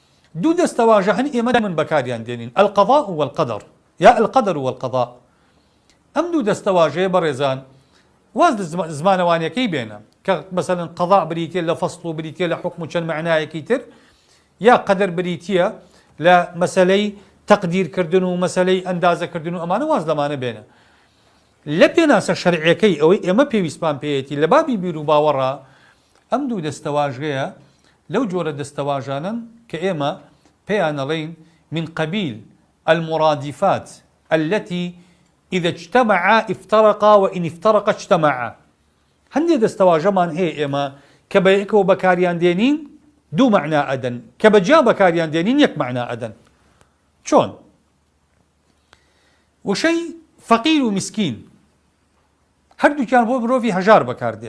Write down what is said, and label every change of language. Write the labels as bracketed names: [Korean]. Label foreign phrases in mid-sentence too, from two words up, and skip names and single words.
[Central Kurdish] دوو دەستەواژە هەن ئێمە من بەکاریان دێنین [Arabic] القضاء والقدر [Central Kurdish] یا [Arabic] القدر والقضاء. [Central Kurdish] ئەم دوو دەستەواژەیە بەڕێزان واز زمانەوانیەکەی بێنە کە مەسەلەن قضاء بریتە لە فەصل و بریتە لە حکم و چەند معنایەکی تر، یا قەدەر بریتە لە مەسەلەی تەقدیرکردن و مەسەلەی ئەندازەکردن و ئەمانە واز لەمانە بێنە. لە پێناسە شەرعیەکەی ئەوەی ئێمە پێویستمان پێیەتی لە بابی بیر و باوەڕە ئەم دوو دەستەواژەیە لەو جۆرە دەستەواژانن کە ئێمە پێیان ئەڵێین [Arabic] من قبيل المرادفات التي إذا اجتمعا افترقا وإن افترقا اجتمعا. [Central Kurdish] هەندێک دەستەواژەمان هەیە ئێمە کە بە یەکەوە بەکاریان دێنین دوو مەعنا ئەدەن، کە بەجیا بەکاریان دێنین یەک مەعنا ئەدەن. چۆن؟ وشەی فەقیر و مسکین هەردووکیان بۆ مرۆڤی هەژار بەکاردێ.